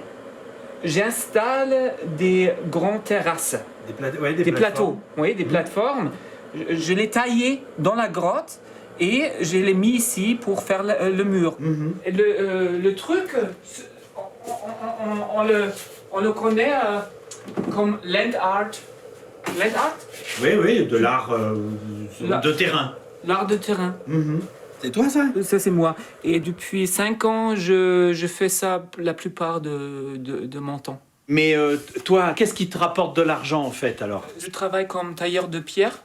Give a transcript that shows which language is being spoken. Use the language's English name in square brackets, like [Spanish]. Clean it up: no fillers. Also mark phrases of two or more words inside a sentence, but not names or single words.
[French] j'installe des grandes terrasses. Des plateaux. Oui, des plateformes. Je les taillais dans la grotte et je les mis ici pour faire le mur. Et le truc, on le connaît comme [English] land art. Land art? [French] Oui, de l'art de terrain. L'art de terrain. C'est toi ça? Ça, c'est moi. Et depuis 5 ans, je fais ça la plupart de mon temps. Mais toi, qu'est-ce qui te rapporte de l'argent en fait alors? Je travaille comme tailleur de pierre.